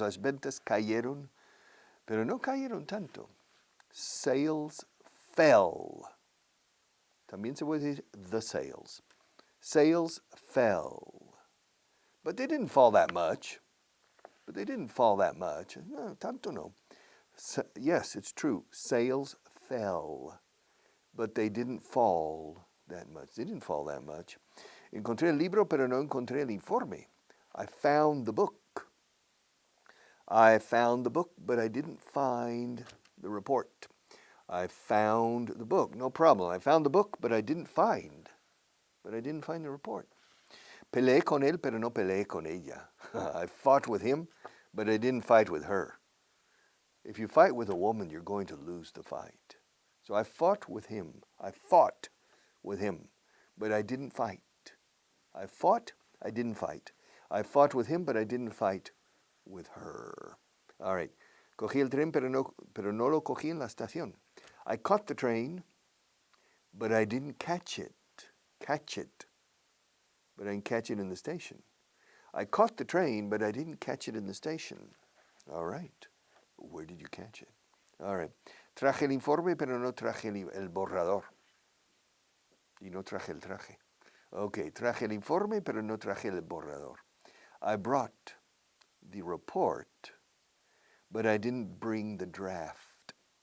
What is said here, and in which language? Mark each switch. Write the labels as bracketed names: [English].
[Spanish] Las ventas cayeron, pero no cayeron tanto. [English] Sales fell. [Spanish] También se puede decir [English] the sales. Sales fell. But they didn't fall that much. [Spanish] No, tanto no. [English] Yes, it's true. Sales fell, but they didn't fall that much. [Spanish] Encontré el libro, pero no encontré el informe. [English] I found the book. But I didn't find the report. I found the book, no problem. I found the book, but I didn't find the report. [Spanish] Peleé con él, pero no peleé con ella. [English] I fought with him, but I didn't fight with her. If you fight with a woman, you're going to lose the fight. So I fought with him, but I didn't fight. I fought with him, but I didn't fight with her. All right. [Spanish] Cogí el tren, pero no lo cogí en la estación. [English] I caught the train, but I didn't catch it. But I didn't catch it in the station. I caught the train, but I didn't catch it in the station. All right. Where did you catch it? All right. [Spanish] Traje el informe, pero no traje el borrador. Y no traje el traje. Okay, traje el informe, pero no traje el borrador. [English] I brought the report, but I didn't bring the draft.